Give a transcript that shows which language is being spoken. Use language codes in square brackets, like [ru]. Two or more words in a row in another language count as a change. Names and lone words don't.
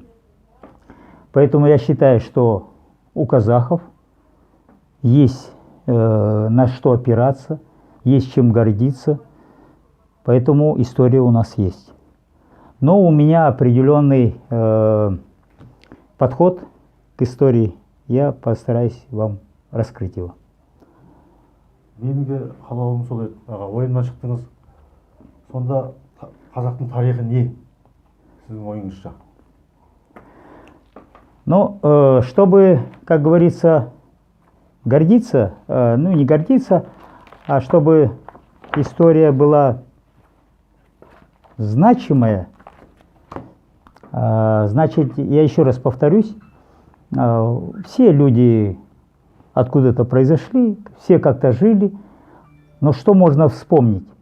[ru] Поэтому я считаю, что у казахов есть на что опираться, есть чем гордиться, поэтому история у нас есть. Но у меня определенный подход к истории, я постараюсь вам раскрыть его. [kk] Менің қалауым сол еді, аға, ойымнан шықтыңыз. Сонда қазақтың тарихы не? Сіздің ойыңызша? [ru] Ну, чтобы, как говорится, гордиться, ну не гордиться, а чтобы история была значимая, значит, я еще раз повторюсь, все люди откуда-то произошли, все как-то жили, но что можно вспомнить?